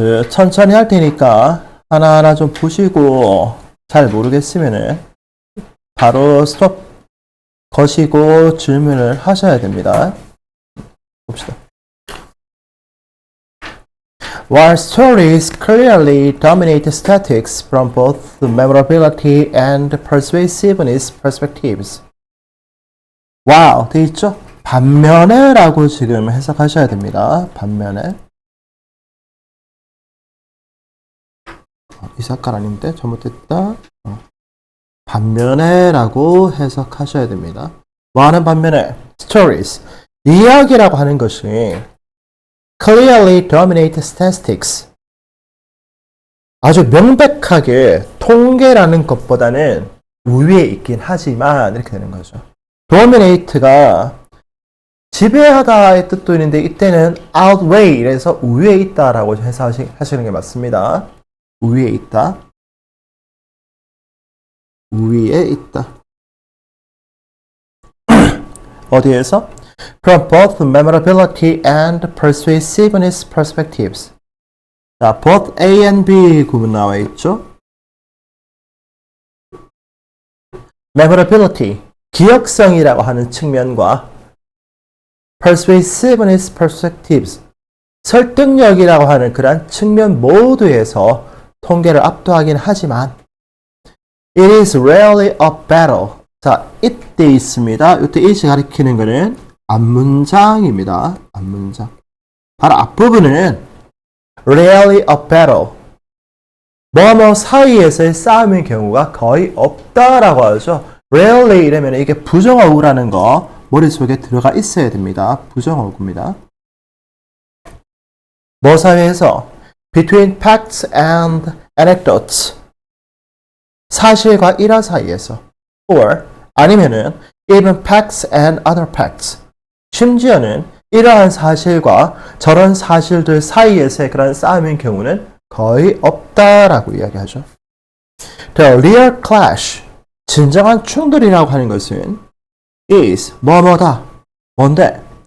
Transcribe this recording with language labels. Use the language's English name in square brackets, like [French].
[Korean] 천천히 할 테니까 하나하나 좀 보시고 잘 모르겠으면은 바로 스톱 거시고 질문을 하셔야 됩니다. 봅시다. [English] While stories clearly dominate statics from both the memorability and persuasiveness perspectives. [Korean] 와우, 돼 있죠? 반면에 라고 지금 해석하셔야 됩니다. 반면에. 이 색깔 아닌데? 잘못됐다. 반면에 라고 해석하셔야 됩니다. 뭐하는 반면에? Stories. 이야기라고 하는 것이 [English] clearly dominate statistics. [Korean] 아주 명백하게 통계라는 것보다는 우위에 있긴 하지만 이렇게 되는 거죠. dominate가 지배하다의 뜻도 있는데 이때는 outweigh 이래서 우위에 있다라고 해석하시는 게 맞습니다. 우위에 있다. 우위에 있다. 어디에서? [English] From both memorability and persuasiveness perspectives. [Korean] 자, both A and B 구분 나와 있죠? memorability, 기억성이라고 하는 측면과 persuasiveness perspectives, 설득력이라고 하는 그러한 측면 모두에서 통계를 압도하긴 하지만 [English] it is rarely a battle. [Korean] 자, 이때 있습니다. 이때 이시 가리키는 거는 앞문장입니다. 앞문장. 바로 앞부분은 [English] rarely a battle. [Korean] 뭐뭐 사이에서의 싸움의 경우가 거의 없다라고 하죠. rarely 이러면 이게 부정어구라는 거 머릿속에 들어가 있어야 됩니다. 부정어구입니다. 뭐 사이에서? [English] Between facts and anecdotes. [Korean] 사실과 일화 사이에서. [English] or [Korean] 아니면은 [English] even facts and other facts. [Korean] 심지어는 이러한 사실과 저런 사실들 사이에서의 그런 싸움의 경우는 거의 없다라고 이야기하죠. [English] The real clash, [Korean] 진정한 충돌이라고 하는 것은 is 뭐뭐다. 뭔데?